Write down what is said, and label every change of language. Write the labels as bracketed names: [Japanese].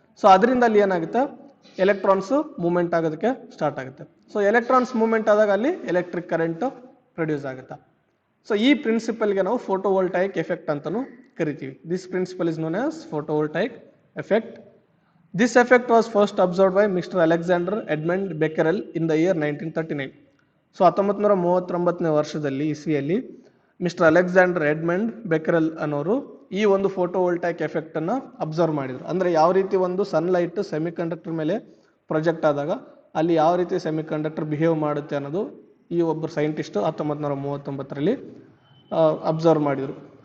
[Kannada] So ಅದರಿಂದ ಅಲ್ಲಿ ಏನಾಗುತ್ತೆ, ಎಲೆಕ್ಟ್ರಾನ್ಸು ಮೂವ್ಮೆಂಟ್ ಆಗೋದಕ್ಕೆ ಸ್ಟಾರ್ಟ್ ಆಗುತ್ತೆ. ಸೊ ಎಲೆಕ್ಟ್ರಾನ್ಸ್ ಮೂವ್ಮೆಂಟ್ ಆದಾಗ ಅಲ್ಲಿ ಎಲೆಕ್ಟ್ರಿಕ್ ಕರೆಂಟು ಪ್ರೊಡ್ಯೂಸ್ ಆಗುತ್ತೆ. ಸೊ ಈ ಪ್ರಿನ್ಸಿಪಲ್ಗೆ ನಾವು ಫೋಟೋವೋಲ್ಟಾಯಿಕ್ ಎಫೆಕ್ಟ್ ಅಂತಲೂ ಕರಿತೀವಿ. [English] This principle is known as photovoltaic effect. This effect was first observed by Mr. Alexander Edmund Becquerel in the year 1939. [Kannada] So 1939ನೇ ವರ್ಷದಲ್ಲಿ ಇಸ್ವಿಯಲ್ಲಿ ಮಿಸ್ಟರ್ ಅಲೆಕ್ಸಾಂಡರ್ ಎಡ್ಮಂಡ್ ಬೆಕೆರೆಲ್ ಅನ್ನೋರು ಈ ಒಂದು ಫೋಟೋವೋಲ್ಟಾಯಿಕ್ ಎಫೆಕ್ಟನ್ನು ಅಬ್ಸರ್ವ್ ಮಾಡಿದರು. ಅಂದರೆ ಯಾವ ರೀತಿ ಒಂದು ಸನ್ಲೈಟ್ ಸೆಮಿಕಂಡಕ್ಟರ್ ಮೇಲೆ ಪ್ರೊಜೆಕ್ಟ್ ಆದಾಗ ಅಲ್ಲಿ ಯಾವ ರೀತಿ ಸೆಮಿಕಂಡಕ್ಟರ್ ಬಿಹೇವ್ ಮಾಡುತ್ತೆ ಅನ್ನೋದು ಈ ಒಬ್ಬರು ಸೈಂಟಿಸ್ಟು 1939ರಲ್ಲಿ ಅಬ್ಸರ್ವ್ ಮಾಡಿದರು.